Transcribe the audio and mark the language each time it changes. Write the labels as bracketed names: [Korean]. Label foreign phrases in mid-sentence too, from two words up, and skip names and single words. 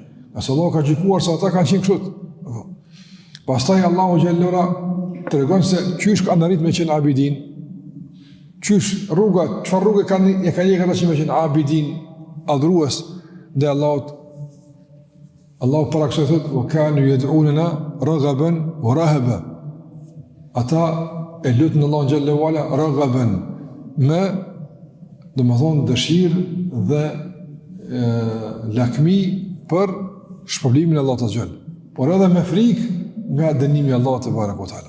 [Albanian] Nëse Allahu ka gjykuar se ata kanë qenë kështu. Pastaj Allahu [Arabic] جل وعلا [Albanian] tregon se qysh kanë arrit me qenë abidin. Qysh rruga, çfarë rrugë kanë ata që me qenë abidin, adhurues ndaj Allahut. [Arabic] Allahu para kësaj thot وكانوا يدعوننا رغبا ورهبا. [Albanian] Ata e lutën Allahun [Arabic] جل وعلا [Albanian] raghaban me domethënë dëshirë dhe lakmi për shpërblimin e Allahut [Arabic] عز وجل, [Albanian] por edhe me frikë nga dënimi I Allahut [Arabic] تبارك وتعالى.